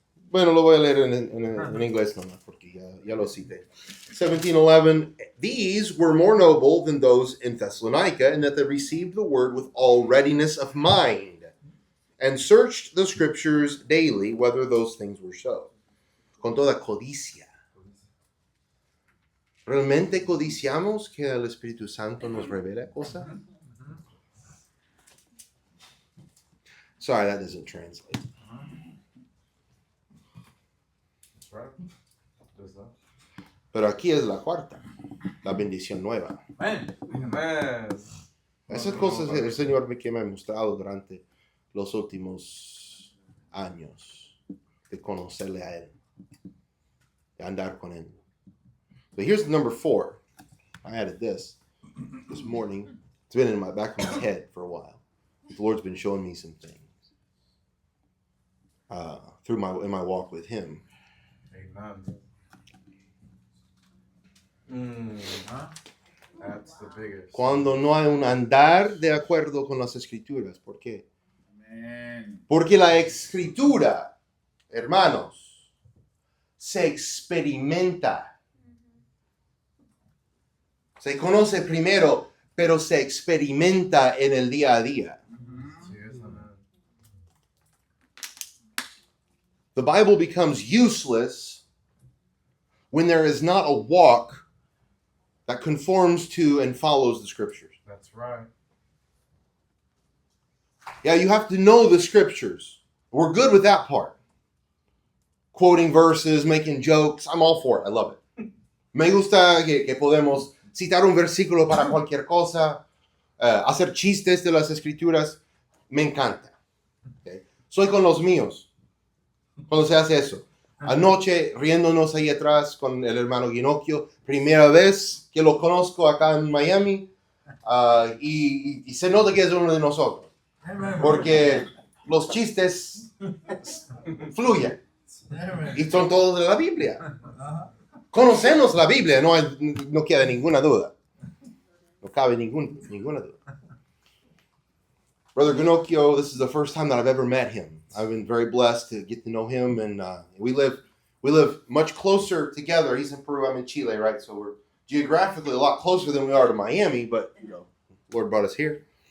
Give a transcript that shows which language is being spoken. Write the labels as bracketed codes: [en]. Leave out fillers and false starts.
[es] Bueno, lo voy a leer en inglés nomás porque ya lo cité. 17:11. [en] These were more noble than those in Thessalonica in that they received the word with all readiness of mind and searched the scriptures daily whether those things were so. [es] Con toda codicia. ¿Realmente codiciamos que el Espíritu Santo nos revele cosas? [en] Sorry, that doesn't translate. That's right. Does that? [es] Pero aquí es la cuarta, la bendición nueva. Amén. [en] Amen. [es] Esas cosas el Señor me ha mostrado durante los últimos años de conocerle a Él, de andar con Él. [en] But here's number 4. I added this morning. It's been in my back of my head for a while. The Lord's been showing me some things in my walk with Him. Amen. Ajá. That's the biggest. [es] Cuando no hay un andar de acuerdo con las Escrituras. ¿Por qué? Amén. Porque la Escritura, hermanos, se experimenta. Se conoce primero, pero se experimenta en el día a día. Sí, es amen. [en] The Bible becomes useless when there is not a walk that conforms to and follows the Scriptures. That's right. Yeah, you have to know the Scriptures. We're good with that part. Quoting verses, making jokes. I'm all for it. I love it. [es] Me gusta que podemos citar un versículo para cualquier cosa, hacer chistes de las Escrituras. Me encanta. Okay. Soy con los míos cuando se hace eso. Anoche, riéndonos ahí atrás con el hermano Ginocchio, primera vez que lo conozco acá en Miami, y se nota que es uno de nosotros, porque los chistes fluyen y son todos de la Biblia. Conocemos la Biblia, no queda ninguna duda. No cabe ninguna duda. [en] Brother Ginocchio, this is the first time that I've ever met him. I've been very blessed to get to know him, and we live much closer together. He's in Peru, I'm in Chile, right? So we're geographically a lot closer than we are to Miami, but Lord brought us here.